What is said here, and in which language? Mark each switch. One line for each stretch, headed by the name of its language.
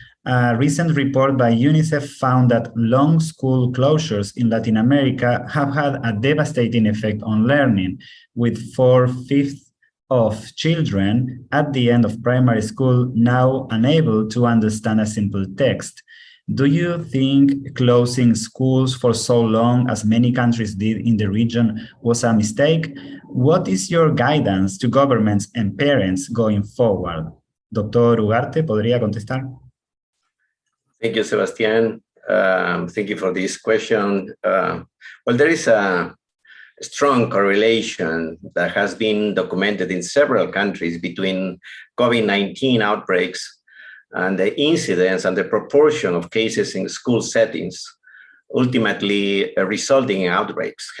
English: A recent report by UNICEF found that long school closures in Latin America have had a devastating effect on learning, with 4/5 of children at the end of primary school now unable to understand a simple text. Do you think closing schools for so long, as many countries did in the region, was a mistake? What is your guidance to governments and parents going forward?
Spanish: Doctor Ugarte, ¿podría contestar?
English: Thank you, Sebastián. Thank you for this question. Well, there is a strong correlation that has been documented in several countries between COVID-19 outbreaks and the incidence and the proportion of cases in school settings, ultimately resulting in outbreaks.